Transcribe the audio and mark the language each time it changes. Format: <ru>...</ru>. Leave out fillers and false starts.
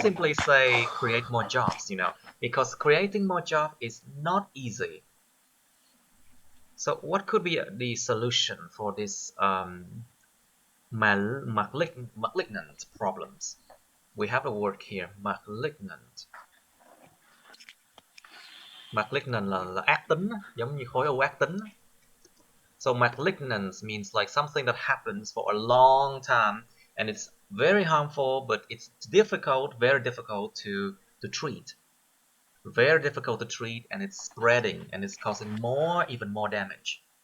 <en>simply say create more jobs, because creating more jobs is not easy. So, what could be the solution for this malignant problems? We have a word here, malignant.</en> <vi>Malignant là ác tính, giống như khối u ác tính.</vi> <en>So malignance means like something that happens for a long time and it's very harmful, but it's difficult, very difficult to treat. Very difficult to treat, and it's spreading and it's causing even more damage.</en>